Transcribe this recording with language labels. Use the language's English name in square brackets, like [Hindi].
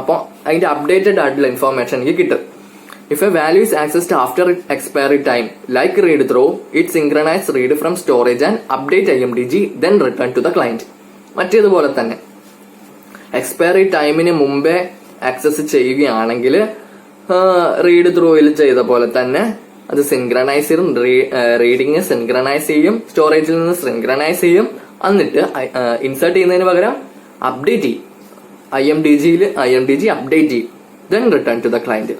[Malayalam] അപ്പോൾ അതിന്റെ അപ്ഡേറ്റഡ് ആയിട്ടുള്ള ഇൻഫോർമേഷൻ എനിക്ക് കിട്ടും. [English] If a value is accessed after its expiry time, like read through, it synchronizes read from storage and update IMDG, then return to the client. [Malayalam] മറ്റേതുപോലെ തന്നെ expiry ടൈമിന് മുമ്പേ access ചെയ്യുകയാണെങ്കിൽ read ത്രൂവിൽ ചെയ്ത പോലെ തന്നെ അത് സിൻക്രണൈസ് ചെയ്യും, റീഡിങ് സിൻക്രണൈസ് ചെയ്യും, സ്റ്റോറേജിൽ നിന്ന് സിൻക്രണൈസ് ചെയ്യും, എന്നിട്ട് ഇൻസേർട്ട് ചെയ്യുന്നതിന് പകരം അപ്ഡേറ്റ് ചെയ്യും, IMDG അപ്ഡേറ്റ് ചെയ്യും, [English] then return to the client.